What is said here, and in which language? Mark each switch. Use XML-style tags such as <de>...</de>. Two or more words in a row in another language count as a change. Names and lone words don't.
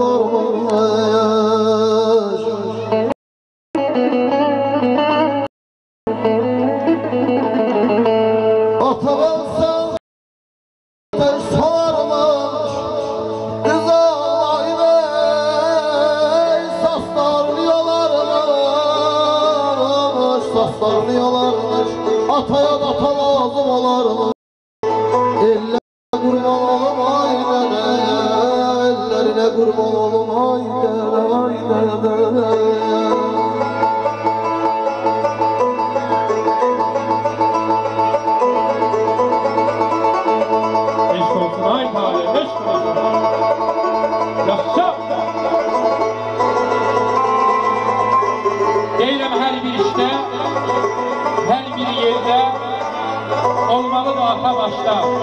<az>yolarmış Ata bilsem tez solarmış Kız ağlayır saslarını yolarmış Saslarını yolarmış Ataya da ata lazım olarmış Ellerine kurban olamay dede Ellerine kurban olamay dede Eşk olsun ay talih, eşk olsun. Yaşa! Deyirəm hər bir işdə, hər bir yerdə olmalı da ata başda.</az>